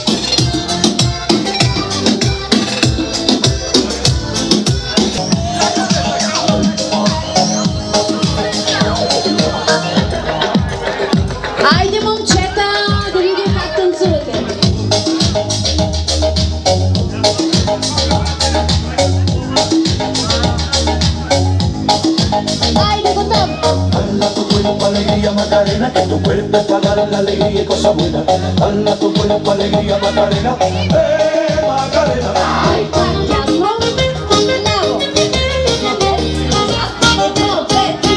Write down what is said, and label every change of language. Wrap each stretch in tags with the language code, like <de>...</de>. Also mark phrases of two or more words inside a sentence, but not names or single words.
<bg>Айде, момчета, да видим как танцувате. Айде, готов!</bg> <es>Dala tu cuerpo alegría Macarena, que tu cuerpo es para dar la alegría y cosas buenas. Dala tu cuerpo alegría Macarena, Macarena. Ay,</es> <bg>ясно. Право. Едно, две, три.</bg>